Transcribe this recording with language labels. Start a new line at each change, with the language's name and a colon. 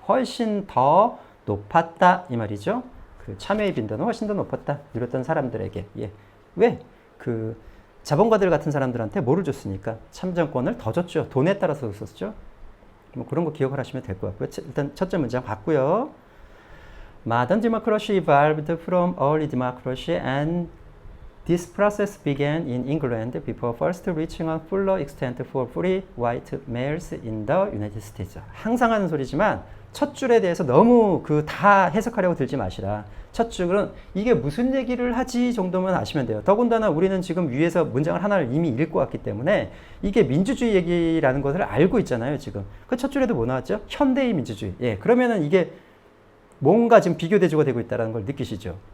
Korean: 훨씬 더 높았다 이 말이죠. 그 참여의 빈도는 훨씬 더 높았다. 누렸던 사람들에게. 예. 왜? 그 자본가들 같은 사람들한테 뭐를 줬으니까 참정권을 더 줬죠. 돈에 따라서 썼죠. 뭐 그런 거 기억을 하시면 될 것 같고요. 일단 첫째 문장 봤고요.
English: Modern democracy evolved from early democracy and this process began in England before first reaching a fuller extent for free white males in the United States.
Korean: 항상 하는 소리지만 첫 줄에 대해서 너무 그 다 해석하려고 들지 마시라. 첫 줄은 이게 무슨 얘기를 하지 정도만 아시면 돼요. 더군다나 우리는 지금 위에서 문장을 하나를 이미 읽고 왔기 때문에 이게 민주주의 얘기라는 것을 알고 있잖아요. 지금 그 첫 줄에도 뭐 나왔죠? 현대의 민주주의. 예, 그러면은 이게 뭔가 지금 비교대조가 되고 있다는 걸 느끼시죠?